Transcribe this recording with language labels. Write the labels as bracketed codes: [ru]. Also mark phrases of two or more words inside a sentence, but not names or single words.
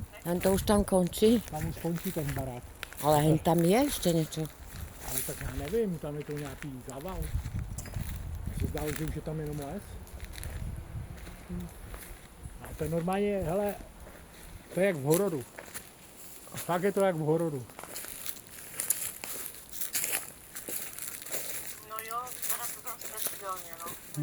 [sk] Len to už tam končí. [cs] Tam už končí ten barák. [sk] Ale hen tam je ešte niečo. [cs] Ale tak já nevím, tam je to nějaký zaval. Mně se zdálo, že už je tam jenom les. A to je normálně, hele, to je jak v hororu. Fakt je to jak v hororu. No jo, vypadá to tam strašidelně, no.